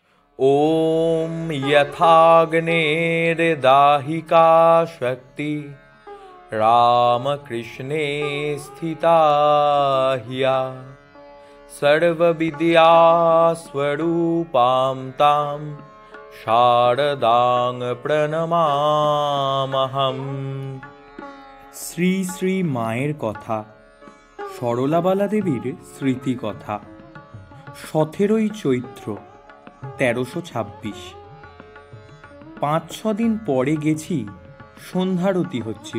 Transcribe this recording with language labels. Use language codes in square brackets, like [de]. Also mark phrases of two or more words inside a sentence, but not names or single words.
[sa] ॐ यथाग्नेर्दाहिका शक्ति रामकृष्णे स्थिता ह्या सर्वविद्यास्वरूपां तां शारदां प्रणमामहम्। [bn] শ্রী শ্রী মায়ের কথা, সরলাবালা দেবীর স্মৃতি কথা। 17ই চৈত্র 1326। 5-6 দিন পরে গেছি, সন্ধ্যারতি হচ্ছিল।